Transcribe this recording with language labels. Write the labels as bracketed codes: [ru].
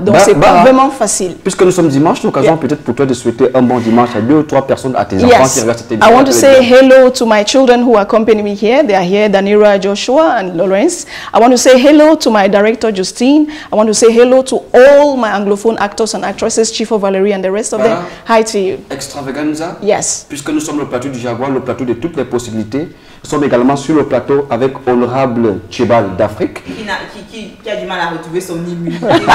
[fr] Donc c'est pas vraiment facile. Puisque nous sommes dimanche, l'occasion peut-être pour toi de souhaiter un bon dimanche à 2 ou 3 personnes, à tes enfants qui regardent cette émission. [en] I want to say hello to my children who accompany me here. They are here, Danira, Joshua, and Lawrence. I want to say hello to my director, Justine. I want to say hello to all my Anglophone actors and actresses, Chief of Valerie and the rest of them. Hi to you. Extravaganza. Yes. [fr] Puisque nous sommes le plateau du Jaguar, le plateau de toutes les possibilités, nous sommes également sur le plateau avec Honorable Tchébal d'Afrique. Qui a du mal à retrouver son immunité.